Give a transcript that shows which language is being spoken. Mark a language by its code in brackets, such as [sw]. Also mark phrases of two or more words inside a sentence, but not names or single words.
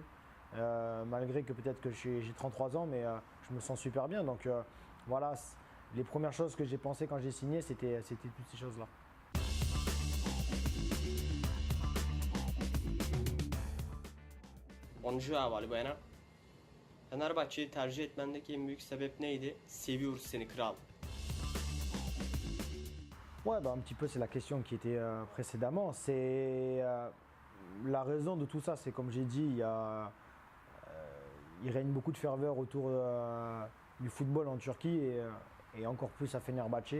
[fr] Malgré que peut-être que j'ai 33 ans, mais je me sens super bien. Donc voilà, les premières choses que j'ai pensées quand j'ai signé, c'était toutes ces choses-là. Bonjour Valbuena. [tr] Fenerbahçe'yi tercih etmendeki en büyük sebep neydi? Seviyoruz seni kral. [fr] Ouais, bah, un petit peu c'est la question qui était précédemment. C'est la raison de tout ça, c'est comme j'ai dit, il règne beaucoup de ferveur autour du football en Turquie et encore plus à Fenerbahçe.